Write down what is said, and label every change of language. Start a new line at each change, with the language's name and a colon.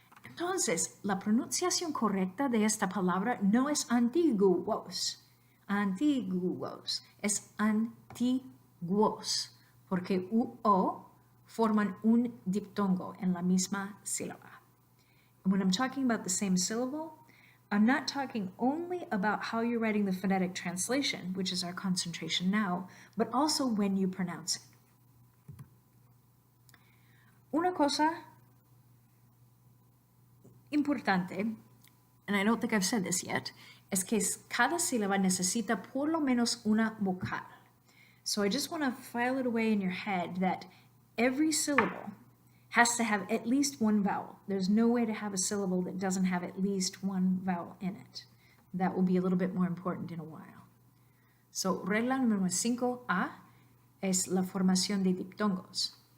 Spanish: Entonces, la pronunciación correcta de esta palabra no es antiguos. Antiguos, es antiguos, porque U, O forman un diptongo en la misma sílaba.
English: And when I'm talking about the same syllable, I'm not talking only about how you're writing the phonetic translation, which is our concentration now, but also when you pronounce it.
Spanish: Una cosa importante,
English: and I don't think I've said this yet,
Spanish: es que cada sílaba necesita por lo menos una vocal.
English: So I just want to file it away in your head that every syllable has to have at least one vowel. There's no way to have a syllable that doesn't have at least one vowel in it. That will be a little bit more important in a while.
Spanish: So regla número 5A es la formación de diptongos.